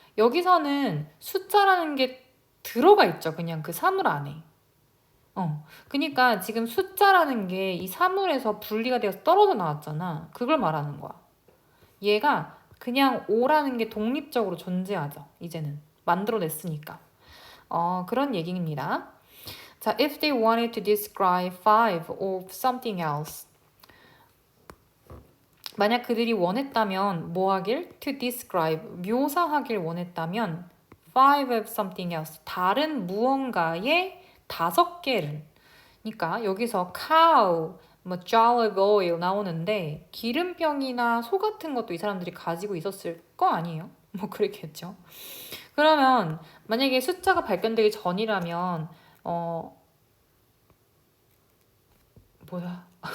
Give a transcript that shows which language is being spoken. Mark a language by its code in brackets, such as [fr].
[ko] 여기서는 숫자라는 게 들어가 있죠. 그냥 그 사물 안에. 그러니까 지금 숫자라는 게 이 사물에서 분리가 되어서 떨어져 나왔잖아. 그걸 말하는 거야. 얘가 그냥 5라는 게 독립적으로 존재하죠. 이제는. 만들어냈으니까. 그런 얘기입니다. [en] 자, if they wanted to describe five of something else. [ko] 만약 그들이 원했다면 뭐 하길? [en] To describe, 묘사하길 원했다면 five of something else, 다른 무언가의 5개를. [ko] 그러니까 여기서 cow, 뭐 jar of oil 나오는데 기름병이나 소 같은 것도 이 사람들이 가지고 있었을 거 아니에요? 뭐 그랬겠죠. 그러면 만약에 숫자가 발견되기 전이라면 뭐야?